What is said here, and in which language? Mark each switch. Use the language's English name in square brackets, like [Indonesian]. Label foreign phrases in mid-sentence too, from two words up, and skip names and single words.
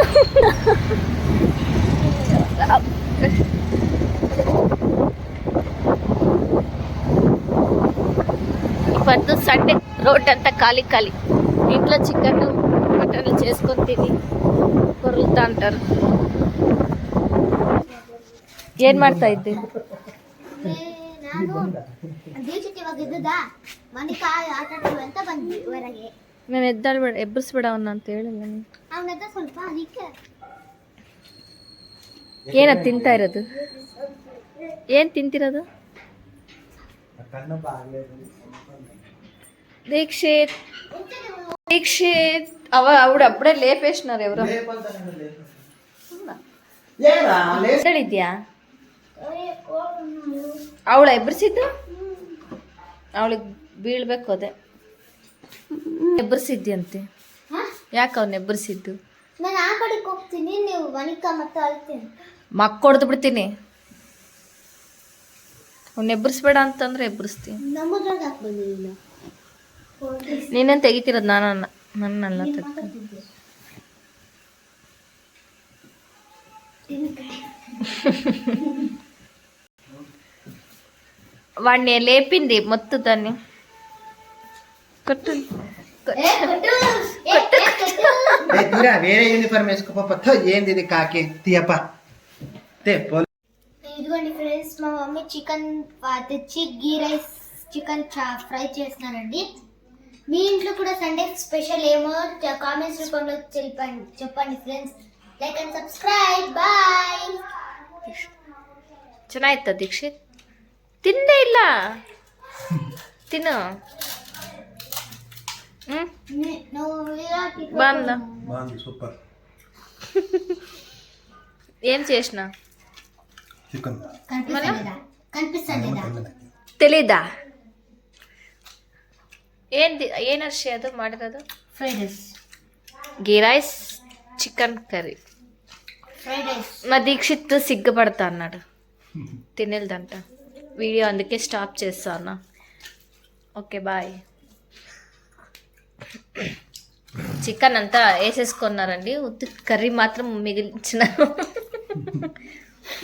[Telugu] పొద్దు [English] Sunday road [Telugu] అంతా ఖాళీ. ఇంట్లో చికెన్ మటన్లు చేసుకొని తిని కొరులుతా అంటారు. [Kannada] ಏನ್ ಮಾಡ್ತಾ ಇದ್ದೆ? ನಾನು ಎದ್ದಾಳ್ಬೇಡ ಎಬ್ಬರಿಸ್ಬೇಡ ಅವನ್ನ ಅಂತ ಹೇಳಿಲ್ಲ. ಏನದು ತಿಂತಾ ಇರೋದು? ಏನ್ ತಿಂತಿರೋದು? [Telugu] దీక్షిత్ ఆవిడ అప్పుడే లేపేసినారు. [Kannada] ఎవరో ಹೇಳಿದ್ಯಾ? ಅವಳ ಎಬ್ಬರಿಸಿದ್ದು ಅವಳಿಗೆ ಬೀಳ್ಬೇಕು. ಅದೇ ಎಬ್ಬರಿಸಿದ್ಯಂತೆ. ಯಾಕೆ ಅವನ್ನ ಎಬ್ಬರಿಸಿದ್ದು? ನಾನು ಆ ಕಡೆಗೆ ಹೋಗ್ತೀನಿ, ನೀವು ವನಿಕಾ ಮತ್ತೆ ಅಳ್ತೀನಿ. ಮಕ್ಕ ಹೊಡೆದು ಬಿಡ್ತೀನಿ. ಅವ್ನ ಎಬ್ಬರಿಸ್ಬೇಡ ಅಂತಂದ್ರೆ ಎಬ್ಬರಿಸ್ತೀನಿ. ನಮ್ಮದ್ರಾಗ ಯಾಕೆ ಬಂದಿಲ್ಲ? ನೀನೇನು ತೆಗಿತಿರೋದು? ನನ್ನಲ್ಲ ತೆಗ್ದು. [Telugu] వాడిని లేపింది మొత్తం దాన్ని కొట్టు. వేరే యూనిఫామ్ వేసుకోప. ఏంది ఇది కాకి తీయప్ప. ఇదిగోండి ఫ్రెండ్స్, మా మమ్మీ చికెన్ తెచ్చి గీ [English] rice chicken fry [Telugu] చేస్తున్నారండి. మీ ఇంట్లో కూడా [English] Sunday special [Telugu] ఏమో కామెంట్స్ రూపంలో చెప్పండి ఫ్రెండ్స్. [English] like and subscribe. bye. [Kannada] ಚೆನ್ನಾಗಿತ್ತ ದೀಕ್ಷಿತ್? ತಿಂದೇ ಇಲ್ಲ. ತಿನ್ನು. [Telugu] బాగుంది సూపర్. ఏం చేసిన చికెన్ తెలీదా? [Kannada] ಏನು ಅರ್ಷಿ ಅದು ಮಾಡಿರೋದು? [English] fried rice, ghee rice chicken curry. fried rice. [Telugu] మా దీక్షిత్ సిగ్గుపడతా అన్నాడు తినేదంట. వీడియో అందుకే స్టాప్ చేస్తా అన్న. [English] okay bye. [Telugu] చికెన్ అంతా వేసేసుకున్నారండి, ఉత్తి కర్రీ మాత్రం మిగిల్చిన.